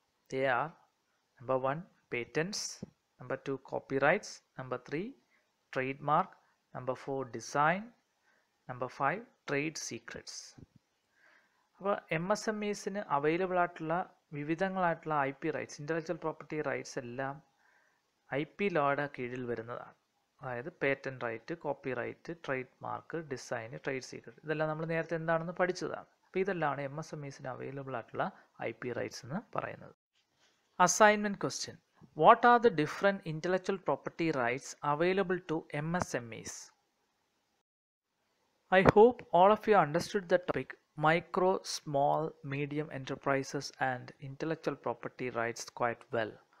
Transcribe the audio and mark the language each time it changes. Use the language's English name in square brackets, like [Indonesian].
[English] They are number 1 patents, number 2 copyrights, number 3 trademark, number 4 design, number 5 trade secrets. [Malayalam] അപ്പോൾ MSMEസിന് available ആയിട്ടുള്ള വിവിധങ്ങളായിട്ടുള്ള IP rights, intellectual property rights എല്ലാം IP ലോയുടെ കീഴിൽ വരുന്നതാണ്. അതായത് patent right, copy right, trade mark, design, trade secret, ഇതെല്ലാം നമ്മൾ നേരത്തെ എന്താണെന്ന് പഠിച്ചതാണ്. അപ്പോൾ ഇതെല്ലാം MSMEസിന് അവൈലബിൾ ആയിട്ടുള്ള IP റൈറ്റ്സ് എന്ന് പറയുന്നത്. [English] Assignment question: What are the different intellectual property rights available to MSMEs? I hope all of you understood the topic micro, small, medium enterprises and intellectual property rights quite well.